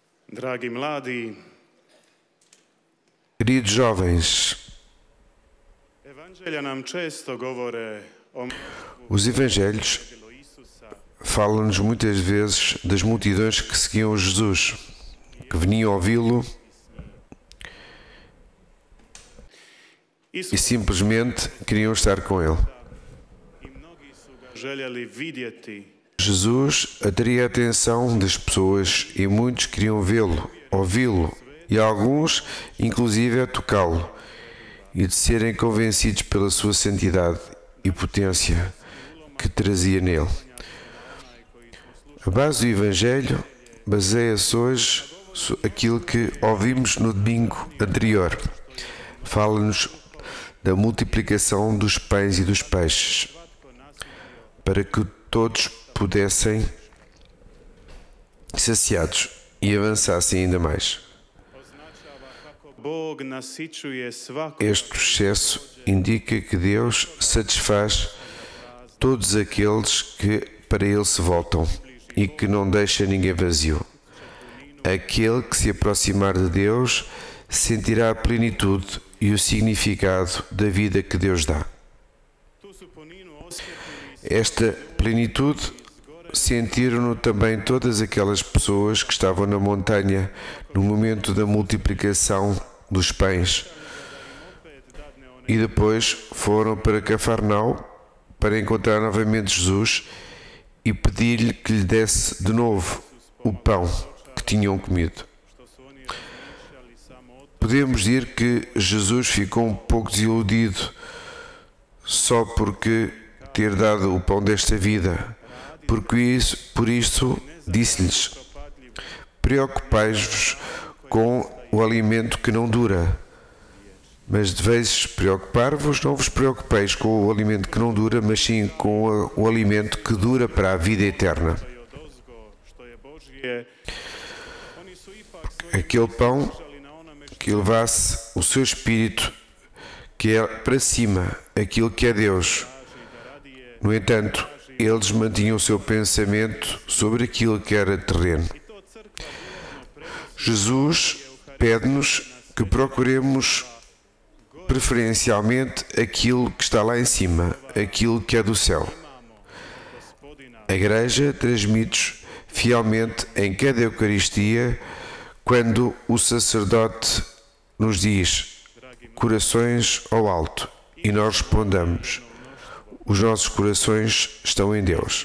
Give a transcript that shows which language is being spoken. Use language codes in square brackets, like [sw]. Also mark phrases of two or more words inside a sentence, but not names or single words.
[hr] Dragi mladi, [pt] Queridos jovens, [hr] evangelja nam često govore o [pt] os evangelhos falam-nos muitas vezes das multidões que seguiam Jesus, que veniam ouvi-lo e simplesmente queriam estar com ele. [hr] i mnogi su ga željeli vidjeti. [pt] Jesus atraía a atenção das pessoas e muitos queriam vê-lo, ouvi-lo e alguns, inclusive, a tocá-lo e de serem convencidos pela sua santidade e potência que trazia nele. A base do Evangelho baseia-se hoje aquilo que ouvimos no domingo anterior. Fala-nos da multiplicação dos pães e dos peixes, para que todos pudessem saciados e avançassem ainda mais. [hr] Bog nasičuje svako [pt] Este processo indica que Deus satisfaz todos aqueles que para Ele se voltam e que não deixa ninguém vazio. Aquele que se aproximar de Deus sentirá a plenitude e o significado da vida que Deus dá. [hr] tu su puninu osjetili [pt] Esta plenitude sentiram-no também todas aquelas pessoas que estavam na montanha no momento da multiplicação dos pães e depois foram para Cafarnaum para encontrar novamente Jesus e pedir-lhe que lhe desse de novo o pão que tinham comido. [hr] što su oni razmišljali samo o [pt] Podemos dizer que Jesus ficou um pouco desiludido só porque ter dado o pão desta vida, por isso disse-lhes: preocupais-vos com o alimento que não dura, mas deveis preocupar-vos, não vos preocupeis com o alimento que não dura, mas sim com o alimento que dura para a vida eterna. [hr] i odozgo, što je Božje. Oni su ipak svoje [pt] Aquele pão [hr] držali na onome što [pt] que levasse o seu espírito, que é para cima, aquilo que é Deus. No entanto, eles mantinham o seu pensamento sobre aquilo que era terreno. [hr] to crkva [pt] Jesus pede-nos que procuremos preferencialmente aquilo que está lá em cima, aquilo que é do céu. A Igreja transmite fielmente em cada Eucaristia quando o sacerdote nos diz corações ao alto e nós respondamos: os nossos corações estão em Deus.